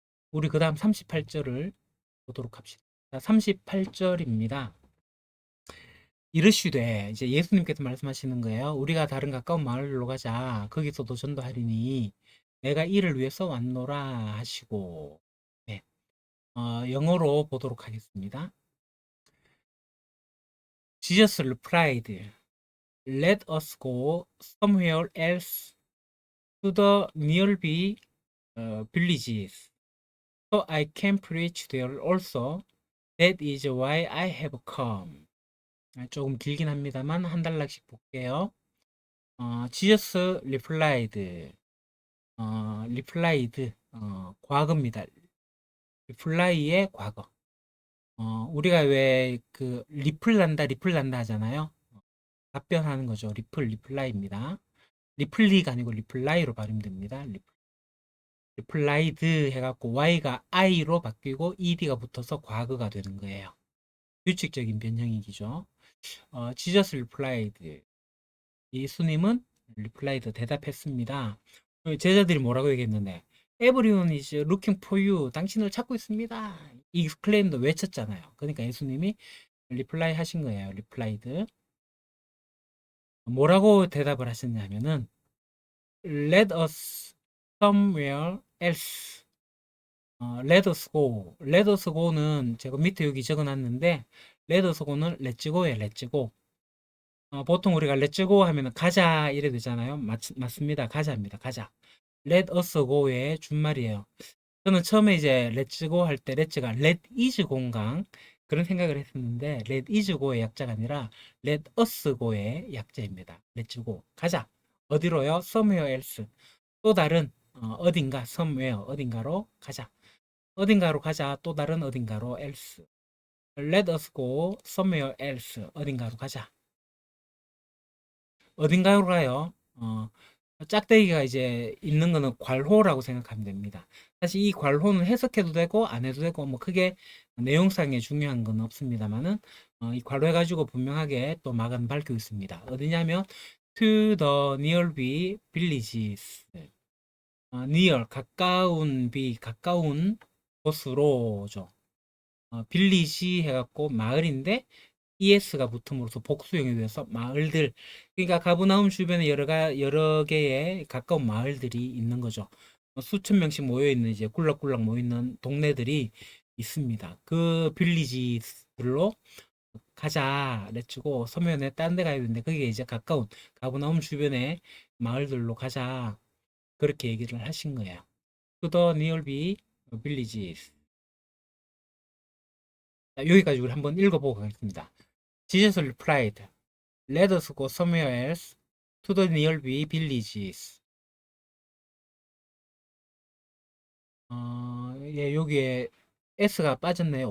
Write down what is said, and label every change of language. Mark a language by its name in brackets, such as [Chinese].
[Korean] 우리 그 다음 38절을 보도록 합시다. 38절입니다. 이르시되, 이제 예수님께서 말씀하시는 거예요. 우리가 다른 가까운 마을로 가자. 거기서도 전도하리니 내가 이를 위해서 왔노라 하시고. 네. 영어로 보도록 하겠습니다. [English] Jesus replied, Let us go somewhere else to the nearby villages, so I can preach there also. That is why I have come. [Korean] 조금 길긴 합니다만 한 단락씩 볼게요. [English] Jesus replied, replied, [Korean] 과거입니다. reply의 과거. 우리가 왜 그 리플 난다 하잖아요. 답변하는 거죠. 리플라이입니다. 리플리가 아니고 리플라이로 발음됩니다. 리플라이드 해갖고 y가 i로 바뀌고 ed가 붙어서 과거가 되는 거예요. 규칙적인 변형이죠. [English] Jesus replied. [Korean] 예수님은 replied 대답했습니다. 제자들이 뭐라고 얘기했는데 [English] Everyone is looking for you. [Korean] 당신을 찾고 있습니다. 이 클레임도 외쳤잖아요. 그러니까 예수님이 reply 하신 거예요. replied. 뭐라고 대답을 하셨냐면은 [English] Let us somewhere else. Let us go. [Korean] Let us go는 제가 밑에 여기 적어놨는데 Let us go는 Let's go예요. [English] Let's go. [Korean] 보통 우리가 Let's go 하면 가자 이래 되잖아요. 맞습니다. 가자입니다. 가자. Let us go의 준말이에요. 저는 처음에 이제 Let's go 할 때 Let's가 Let is 공강 그런 생각을 했었는데 Let is go의 약자가 아니라 Let us go의 약자입니다. [English] Let's go. [Korean] 가자. 어디로요? [English] Somewhere else. [Korean] 또 다른 어딘가 somewhere 어딘가로 가자. 어딘가로 가자. 또 다른 어딘가로 else. [English] Let us go somewhere else. [Korean] 어딘가로 가자. 어딘가로 가요. 짝대기가 이제 있는 거는 괄호라고 생각하면 됩니다. 사실 이 괄호는 해석해도 되고 안 해도 되고 뭐 크게 내용상에 중요한 건 없습니다만은 이 괄호 해가지고 분명하게 또 막은 밝히고 있습니다. 어디냐면 to the nearby villages. near 가까운 가까운 곳으로죠. 빌리지 해갖고 마을인데 es가 붙음으로써 복수형이 되어서 마을들. 그러니까 가브나움 주변에 여러 개의 가까운 마을들이 있는 거죠. 수천 명씩 모여 있는 이제 꿀락꿀락 모여 있는 동네들이 있습니다. 그 빌리지들로 가자 렛츠고 서면에 딴 데 가야 되는데 그게 이제 가까운 가브나움 주변의 마을들로 가자 그렇게 얘기를 하신 거예요. [English] To the nearby villages. [Korean] 자, 여기까지 우리 한번 읽어보고 가겠습니다. [English] Jesus replied, Let us go somewhere else to the nearby villages. [Korean] 예, 여기에 S가 빠졌네요.